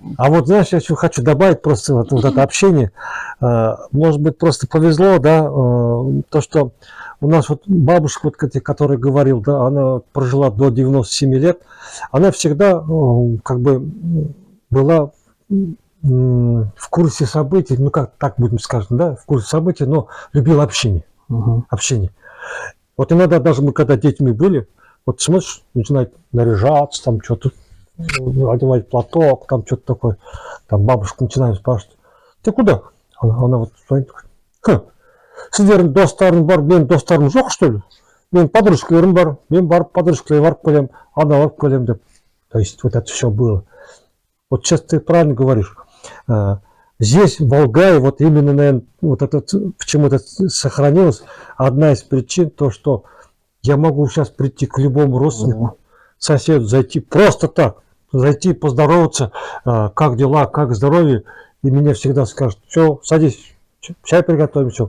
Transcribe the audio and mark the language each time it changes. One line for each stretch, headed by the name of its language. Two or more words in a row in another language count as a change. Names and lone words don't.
Russian: А вот, знаешь, я еще хочу добавить просто вот это общение. Может быть, просто повезло, да, то, что у нас вот бабушка, вот, которая говорил, да, она прожила до 97 лет, она всегда как бы была в курсе событий, ну как так будем скажем, да, в курсе событий, но любила общение. Общение. Вот иногда даже мы, когда детьми были, вот смотришь, начинает наряжаться, там что-то, одевать платок, там что-то такое. Там бабушка начинает спрашивать, ты куда? Она вот стоит,
Kazakh: сіздердің достарың бар, менің достарым жоқ,
Russian: что ли?
Kazakh: Менің подружкаларым бар, мен барып подружкаларым барып келем, ана барып келем деп.
Russian: То есть вот это все было. Вот сейчас ты правильно говоришь. Здесь, в Алгае, вот именно, наверное, вот это, почему это сохранилось, одна из причин, то, что я могу сейчас прийти к любому родственнику, соседу, зайти просто так, зайти, поздороваться, как дела, как здоровье, и меня всегда скажут, все, садись, чай приготовим, все.